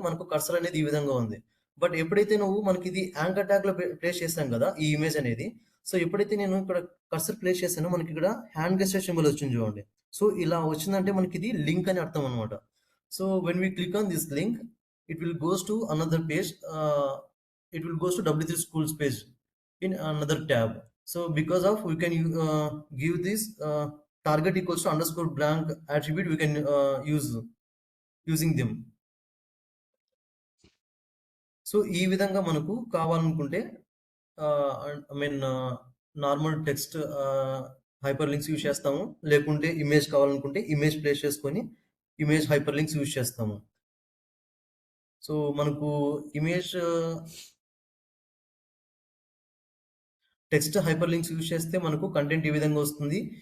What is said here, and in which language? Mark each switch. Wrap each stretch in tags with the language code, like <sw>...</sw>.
<te>మనకు కర్సర్ అనేది ఈ విధంగా ఉంది. బట్ ఎప్పుడైతే మనకి ఇది యాంకర్ ట్యాగ్‌లో ప్లేస్ చేశాం కదా! ఈ ఇమేజ్ అనేది. సో ఎప్పుడైతే నేను ఇక్కడ కర్సర్ ప్లేస్ చేశానో మనకి ఇక్కడ హ్యాండ్ గెస్చర్ సింబల్ వచ్చింది చూడండి. సో ఇలా వచ్చిందంటే మనకి ఇది లింక్ అని అర్థం అనమాట.</te> <en>So when we click on this link it will goes to another page. It will goes to W3 schools page in another tab. So because of we can give this target equals to underscore blank attribute we can use using them.</en> <te>So ఈ విధంగా మనకు కావాలనుకుంటే I mean normal text hyper links use చేస్తాము. లేకుంటే image కావాలనుకుంటే image place చేసుకొని image hyper links use చేస్తాము. So మనకు image text hyper links use చేస్తే మనకు కంటెంట్ ఈ విధంగా వస్తుంది.</te>